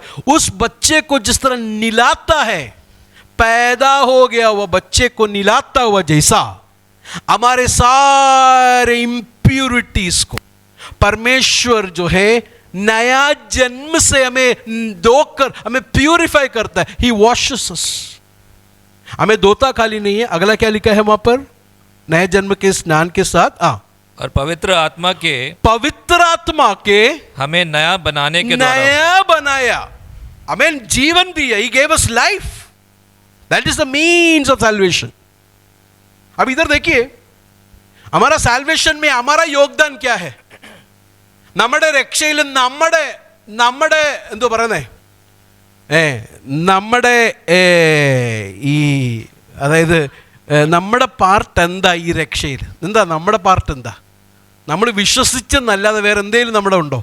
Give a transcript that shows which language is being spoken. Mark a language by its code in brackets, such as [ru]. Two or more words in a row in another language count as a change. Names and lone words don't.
[hi] उस बच्चे को जिस तरह निलाता है, पैदा हो गया हुआ बच्चे को निलाता हुआ, जैसा हमारे सारे इंप्यूरिटीज को परमेश्वर जो है नया जन्म से हमें धोकर हमें प्यूरिफाई करता है. [en] He washes us. [hi] हमें धोता खाली नहीं है. अगला क्या लिखा है वहां पर? नए जन्म के स्नान के साथ और पवित्र आत्मा के हमें नया बनाने के द्वारा, नया बनाया, हमें जीवन दिया. [en] He gave us life. That is the means of salvation. [hi] अब इधर देखिए, हमारा साल्वेशन में हमारा योगदान क्या है? [ml] നമ്മുടെ രക്ഷയിൽ നമ്മുടെ എന്തോ പറയുന്നേ, നമ്മുടെ ഈ അതായത് നമ്മുടെ പാർട്ട് എന്താ ഈ രക്ഷയിൽ? എന്താ നമ്മുടെ പാർട്ട്? എന്താ? നമ്മൾ വിശ്വസിച്ചെന്നല്ലാതെ വേറെ എന്തെങ്കിലും നമ്മുടെ ഉണ്ടോ?